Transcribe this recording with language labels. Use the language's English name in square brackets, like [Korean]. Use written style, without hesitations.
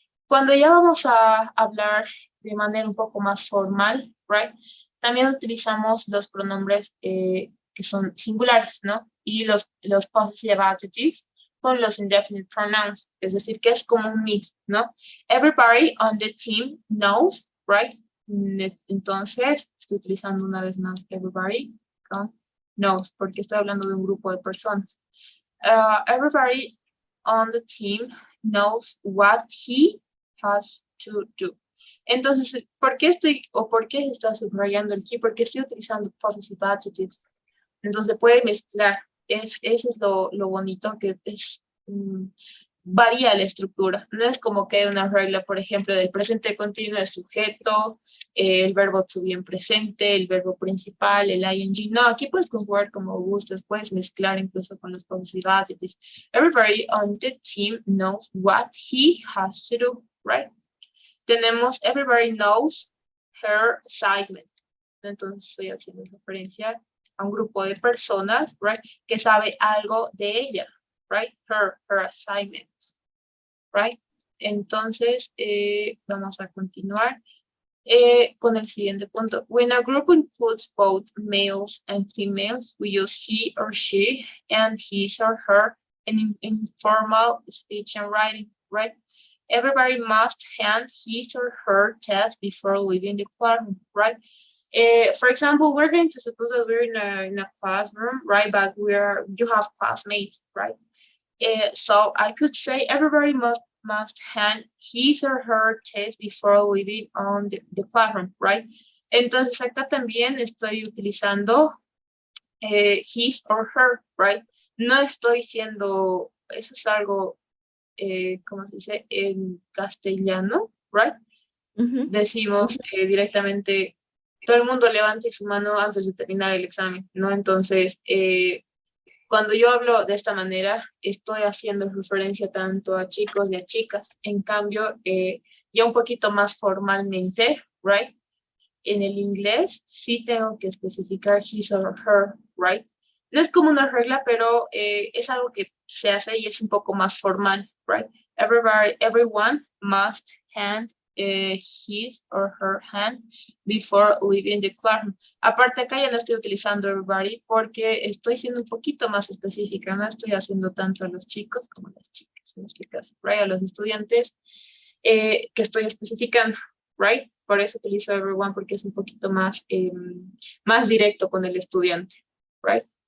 [Spanish] Cuando ya vamos a hablar de manera un poco más formal, [English] ¿right? [Spanish] También utilizamos los pronombres que son singulares, ¿no? Y los possessive adjectives con los indefinite pronouns, es decir, que es como un mix, ¿no? [English] Everybody on the team knows, right? [Spanish] Entonces, estoy utilizando una vez más everybody con knows, porque estoy hablando de un grupo de personas. [English] Everybody on the team knows what he has to do. [Spanish] Entonces, ¿por qué se está subrayando el he? Porque estoy utilizando possessive adjectives. Entonces, puede mezclar. Eso es lo bonito, que varía la estructura. No es como que hay una regla, por ejemplo, del presente continuo del sujeto, el verbo to be en presente, el verbo principal, el ing. No, aquí puedes conjugar como gustes, puedes mezclar incluso con los possessive adjectives. [English] Everybody on the team knows what he has to do, right? [Spanish] Tenemos [English] everybody knows her assignment. [Spanish] Entonces estoy haciendo referencia a un grupo de personas, [English] right, [Spanish] que sabe algo de ella, right? [English] Her assignment, right? [Spanish] Entonces, vamos a continuar con el siguiente punto. [English] When a group includes both males and females, we use he or she and his or her in informal speech and writing, right? Everybody must hand his or her test before leaving the classroom, right? For example, we're going to suppose that we're in a classroom, right? But you have classmates, right? So I could say everybody must hand his or her test before leaving on the classroom, right? [Spanish] Entonces acá también estoy utilizando [English] his or her, right? [Spanish] No estoy siendo, eso es algo, ¿cómo se dice? En castellano, [English] right? [Spanish] Decimos directamente, todo el mundo levante su mano antes de terminar el examen, ¿no? Entonces, cuando yo hablo de esta manera, estoy haciendo referencia tanto a chicos y a chicas. En cambio, ya un poquito más formalmente, [English] right? [Spanish] En el inglés sí tengo que especificar [English] his or her, right? [Spanish] No es como una regla, pero es algo que se hace y es un poco más formal, [English] right? Everyone must hand his or her hand before leaving the classroom. [Spanish] Aparte acá ya no estoy utilizando everybody porque estoy siendo un poquito más específica, no estoy haciendo tanto a los chicos como a las chicas, en este caso, [English] right? [Spanish] A los estudiantes que estoy especificando, right? Por eso utilizo everyone porque es un poquito más, más directo con el estudiante, [English] right?